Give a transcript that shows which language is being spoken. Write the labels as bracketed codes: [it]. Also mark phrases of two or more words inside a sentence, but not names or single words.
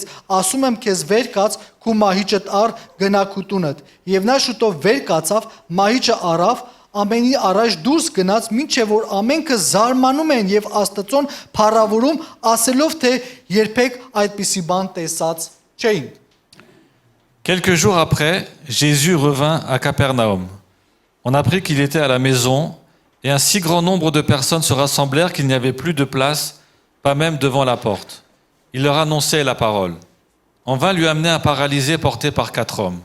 [hy] ասում եմ քեզ վեր կաց քու մահիճը տար գնա քու տունդ։ Եվ նա շուտով վեր կացավ, մահիճը առավ, ամենի առաջ դուրս գնաց, մինչև որ ամենքը զարմանում են եւ Աստծուն փառավորում, ասելով, թե երբեք այդպիսի բան տեսած չէին։ [fr] Quelques jours après, Jésus revint à Capernaum. On apprit qu'il était à la maison, et un si grand nombre de personnes se rassemblèrent qu'il n'y avait plus de place, pas même devant la porte. Il leur annonçait la parole. On vint lui amener un paralysé porté par 4 hommes.